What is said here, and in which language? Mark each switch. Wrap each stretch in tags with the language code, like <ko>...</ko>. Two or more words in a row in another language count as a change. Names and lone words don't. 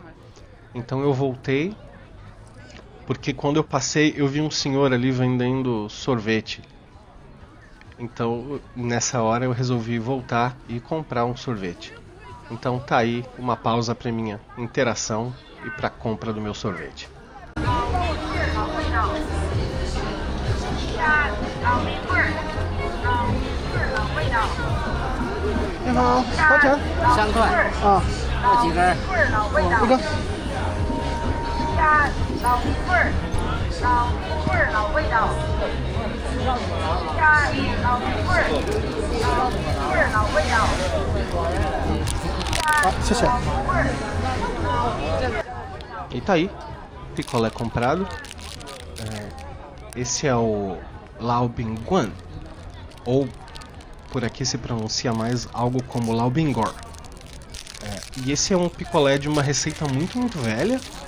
<pt>Então eu voltei, porque quando eu passei eu vi um senhor ali vendendo sorvete. Então nessa hora eu resolvi voltar e comprar um sorvete. Então tá aí uma pausa para minha interação e para compra do meu sorvete.</pt> <zh>你好，多少钱 3块，啊？要几根？一个。加老冰棍儿，老冰棍儿老味道。加老冰棍儿，老冰棍儿老味道。好，谢谢。</zh> <pt>E tá aí, picolé comprado. Esse é o Lao Bingguan, ou por aqui se pronuncia mais algo como Lao Bingor. E esse é um picolé de uma receita muito velha.</pt>